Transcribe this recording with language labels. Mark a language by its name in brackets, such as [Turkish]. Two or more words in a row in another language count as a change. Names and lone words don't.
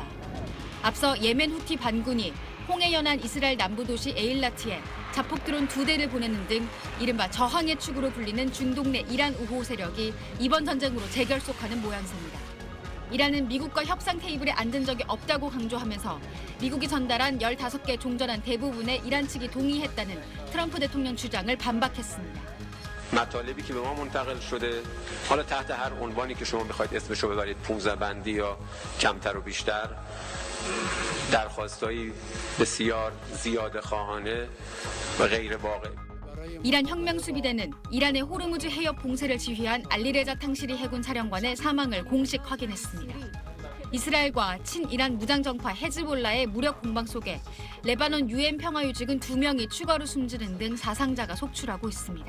[Korean] 앞서 예멘 후티 반군이 홍해 연안 이스라엘 남부 도시 에일라트에 자폭 드론 2대를 보내는 등 이른바 저항의 축으로 불리는 중동 내 이란 우호 세력이 이번 전쟁으로 재결속하는 모양새입니다. 이란은 미국과 협상 테이블에 앉은 적이 없다고 강조하면서 미국이 전달한 15개 종전안 대부분에 이란 측이 동의했다는 트럼프 대통령 주장을 반박했습니다. [Persian] مطالبی که به ما منتقل شده حالا تحت هر عنوانی که شما میخواید اسمشو ببرید 15 بندی یا کمتر و بیشتر درخواستایی بسیار زیاده خواهانه و غیر واقع [Korean] 이란 혁명수비대는 이란의 호르무즈 해협 봉쇄를 지휘한 알리레자 탕시리 해군 사령관의 사망을 공식 확인했습니다. 이스라엘과 친이란 무장정파 헤즈볼라의 무력 공방 속에 레바논 유엔 평화유직은 2명이 추가로 숨지는 등 사상자가 속출하고 있습니다.